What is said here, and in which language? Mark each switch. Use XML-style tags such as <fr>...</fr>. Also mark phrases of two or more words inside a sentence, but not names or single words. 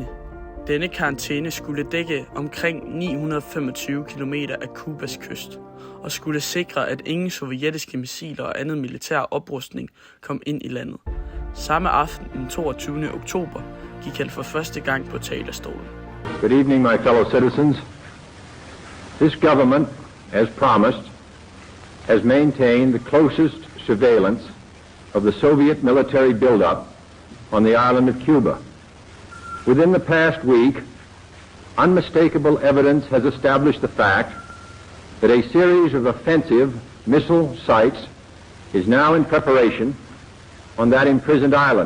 <da>Denne karantæne skulle dække omkring 925 km af Cubas kyst, og skulle sikre, at ingen sovjetiske missiler og andet militær oprustning kom ind i landet. Samme aften, den 22. oktober, gik han for første gang på talerstolen.</da> <en>Good evening, my fellow citizens. This government, as promised, has maintained the closest surveillance of the Soviet military buildup on the island of Cuba. Within the past week, unmistakable evidence has established the fact that a series of offensive missile sites is now in preparation on that imprisoned island.</en>